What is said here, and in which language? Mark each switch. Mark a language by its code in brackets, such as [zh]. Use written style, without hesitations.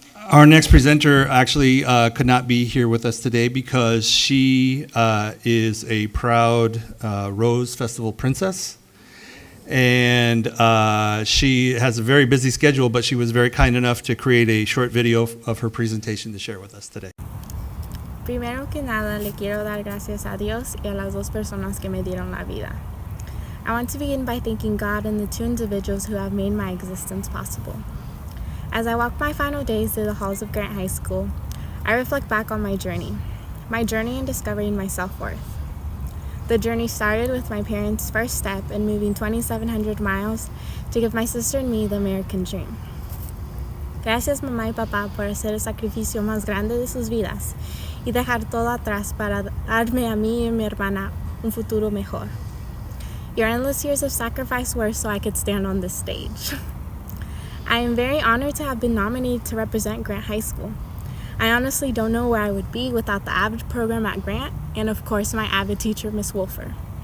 [en] Our next presenter actually could not be here with us today because she is a proud Rose Festival princess. And she has a very busy schedule, but she was very kind enough to create a short video of her presentation to share with us today. [es] Primero que nada, le quiero dar gracias a Dios y a las dos personas que me dieron la vida. [en] I want to begin by thanking God and the two individuals who have made my existence possible. As I walk my final days through the halls of Grant High School, I reflect back on my journey in discovering my self-worth. The journey started with my parents' first step in moving 2,700 miles to give my sister and me the American dream. [es] Gracias mamá y papá por hacer el sacrificio más grande de sus vidas y dejar todo atrás para darme a mí y a mi hermana un futuro mejor. [en] Your endless years of sacrifice were so I could stand on this stage. I am very honored to have been nominated to represent Grant High School. I honestly don't know where I would be without the AVID program at Grant and of course my AVID teacher, Miss Wolfer.